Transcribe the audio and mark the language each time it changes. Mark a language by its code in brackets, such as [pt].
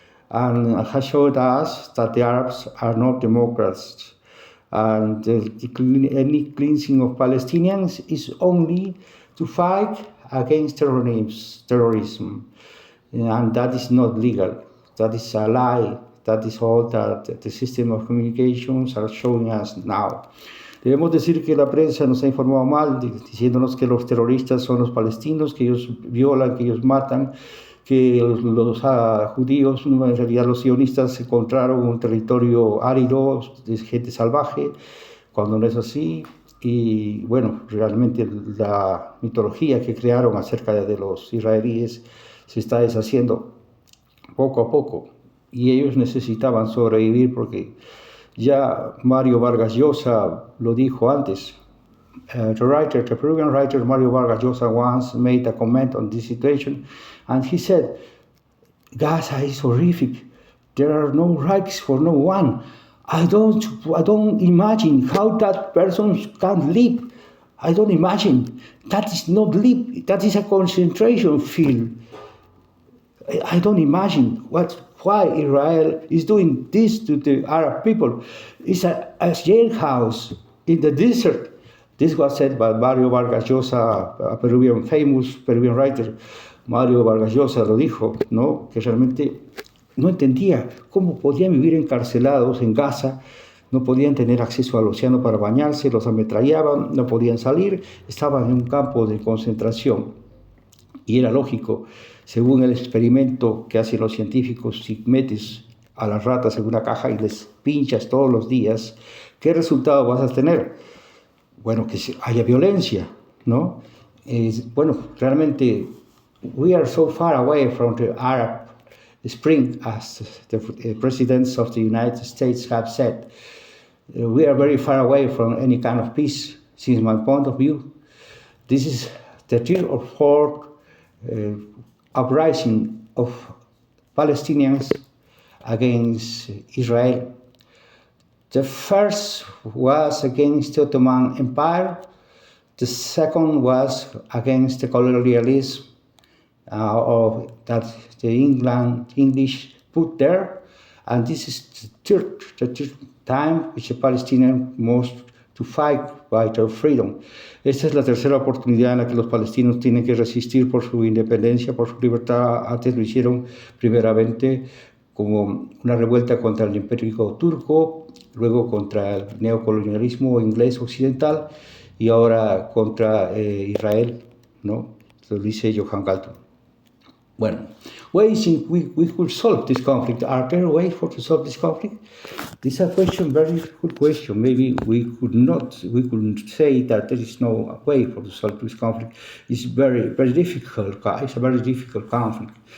[en] and has showed us that the Arabs are not democrats, and any cleansing of Palestinians is only to fight against terrorism, and that is not legal. That is a lie. That is all that the system of communications are showing us now. [es] Debemos decir que la prensa nos ha informado mal, diciéndonos que los terroristas son los palestinos, que ellos violan, que ellos matan, que los judíos, en realidad los sionistas, encontraron un territorio árido de gente salvaje, cuando no es así. Y bueno, realmente la mitología que crearon acerca de los israelíes se está deshaciendo poco a poco, y ellos necesitaban sobrevivir porque ya Mario Vargas Llosa lo dijo antes. [en] The Peruvian writer Mario Vargas Llosa once made a comment on this situation, and he said, Gaza is horrific, there are no rights for no one. I don't imagine how that person can live. I don't imagine. That is not live. That is a concentration field. I don't imagine why Israel is doing this to the Arab people. It's a jailhouse in the desert. This was said by Mario Vargas Llosa, a famous Peruvian writer. [es] Mario Vargas Llosa lo dijo, ¿no? Que realmente no entendía cómo podían vivir encarcelados en Gaza, no podían tener acceso al océano para bañarse, los ametrallaban, no podían salir, estaban en un campo de concentración. Y era lógico, según el experimento que hacen los científicos, si metes a las ratas en una caja y les pinchas todos los días, ¿qué resultado vas a tener? Bueno, que haya violencia, ¿no? Bueno, realmente, [en] we are so far away from the Arab Spring, as the presidents of the United States have said. We are very far away from any kind of peace, since my point of view. This is the third or fourth uprising of Palestinians against Israel. The first was against the Ottoman Empire. The second was against the colonialism that the English put there, and this is the third time which the Palestinians must to fight by their freedom. [es] Esta es la tercera oportunidad en la que los palestinos tienen que resistir por su independencia, por su libertad. Antes lo hicieron primeramente como una revuelta contra el imperio turco, luego contra el neocolonialismo inglés occidental y ahora contra Israel, ¿no? Lo dice Johann Galtung. Bueno, [en] ways in which we could solve this conflict. Are there ways to solve this conflict? This is a question, very good question. Maybe we couldn't say that there is no way to solve this conflict. It's very, very difficult. It's a very difficult conflict.